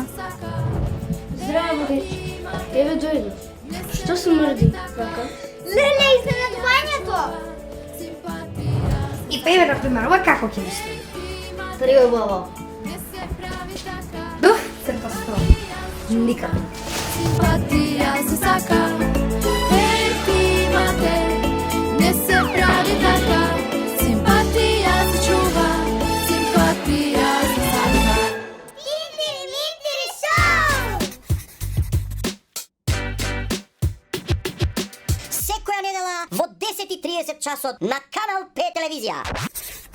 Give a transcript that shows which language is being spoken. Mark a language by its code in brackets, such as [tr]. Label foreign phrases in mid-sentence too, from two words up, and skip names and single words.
[mk] Здраво, дечки. Еве дојде. Што се мрди? Како? Леле, изненадувањето! И тебе, например, ова како ќе ви стои? Трио баба. Дух, црта сто. Никако. Симпатија се сака, јер ти имате, не се прави така. Симпатија се чува, симпатија се сака. Минтири, Минтири шоу! Секоја недела во 10:30 часот на Канал П телевизија.